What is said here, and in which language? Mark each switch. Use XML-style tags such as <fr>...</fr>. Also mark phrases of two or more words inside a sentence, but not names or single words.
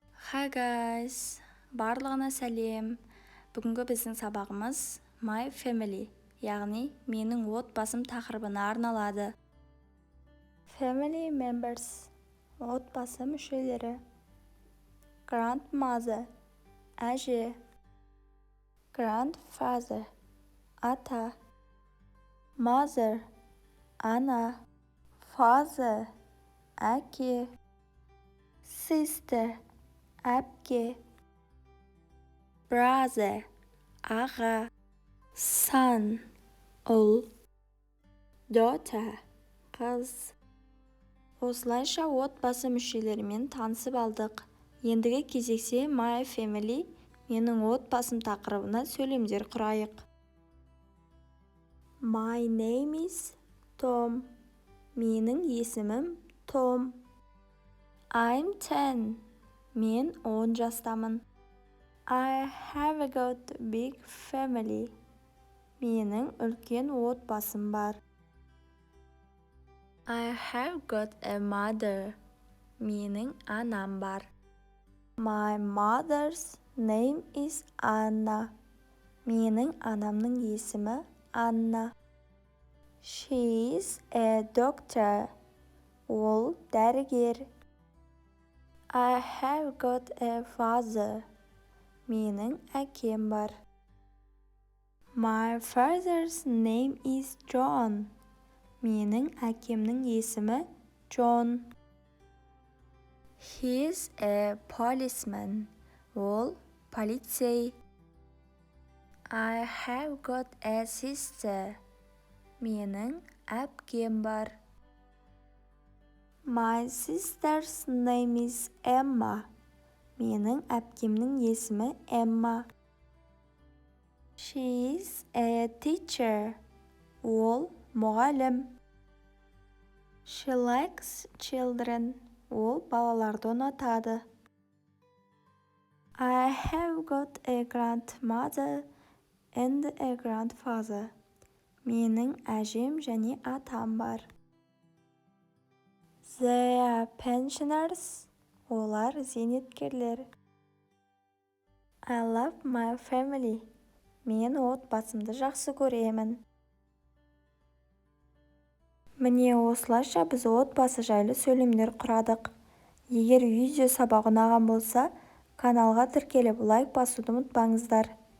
<en>Hi guys,</en> <kk>барлығына сәлем. Бүгінгі біздің сабағымыз</kk> <en>My Family,</en> <kk>яғни менің отбасым тақырыбына арналады.</kk> <en>Family members,</en> <kk>отбасы мүшелері.</kk> <en>Grandmother, әже. Grandfather, ата. Mother, ана. Father, әке. Sister, әпке. Brother, аға. Son, ұл. Daughter, қыз.</en> <kk>Осылайша отбасы мүшелерімен танысып алдық. Ендігі кезексе</kk> <en>My Family,</en> <kk>менің отбасым тақырыбына сөйлемдер құрайық.</kk> <en>My name is Tom.</en> <kk>Менің есімім Том.</kk> <en>I'm 10.</en> <kk>Мен 10 жастамын.</kk> <en>I have got a big family.</en> <kk>Менің үлкен отбасым бар.</kk> <en>I have got a mother.</en> <kk>Менің анам бар.</kk> <en>My mother's name is Anna.</en> <kk>Менің анамның есімі Анна.</kk> <en>She is a doctor.</en> <kk>Ол дәрігер.</kk> <en>I have got a father.</en> <kk>Менің әкем бар.</kk> <en>My father's name is John.</en> <kk>Менің әкемнің есімі John.</kk> <en>He is a policeman.</en> <kk>Ол полицей.</kk> <en>I have got a sister.</en> <kk>Менің әпкем бар.</kk> <en>My sister's name is Emma.</en> <kk>Менің әпкемнің есімі Emma.</kk> <en>She is a teacher.</en> <kk>Ол мұғалім.</kk> <en>She likes children.</en> <kk>Ол балаларды ұнатады.</kk> <en>I have got a grandmother and a grandfather.</en> <kk>Менің әжем және атам бар.</kk> <en>They are pensioners.</en> <kk>Олар зейнеткерлер.</kk> <en>I love my family.</en> <kk>Мен отбасымды жақсы көремін. Міне осылайша біз отбасы жайлы сөйлемдер құрадық. Егер видео сабақ ұнаған болса, каналға тіркеліп лайк басуды ұмытпаңыздар.</kk>